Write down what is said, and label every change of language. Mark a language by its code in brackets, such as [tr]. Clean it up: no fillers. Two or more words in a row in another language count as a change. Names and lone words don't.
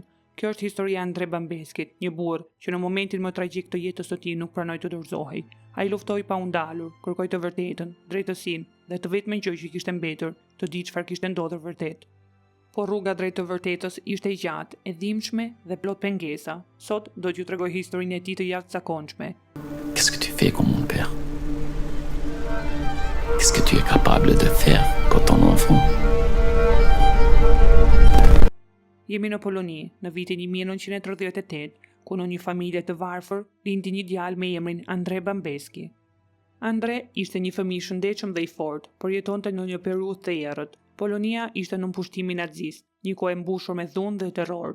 [sq] Kjo është historia e Andre Bambeskit, një burr që në momentin më tragjik të jetës së tij nuk pranoi të dorëzohej. Ai luftoi pa u ndalur, kërkoi të vërtetën, drejtësinë dhe të vetmen gjë që kishte mbetur, të di çfarë kishte ndodhur vërtet. Po rruga drejt të vërtetës ishte e gjatë, e dhimbshme dhe plot pengesa. Sot do t'ju tregoj historinë e tij të jashtëzakonshme. [fr] Qu'est-ce que tu fais comme mon père? Qu'est-ce que tu es capable de faire quand ton enfant? [sq] Jemi në Poloni, në vitin 1938, ku në një familje të varfër lindi një djalë me emrin Andre Bambeski. Andre ishte një fëmijë i shëndetshëm dhe i fortë, por jetonte në një periudhë të errët. Polonia ishte në pushtimin nazist, një kohë e mbushur me dhunë dhe terror.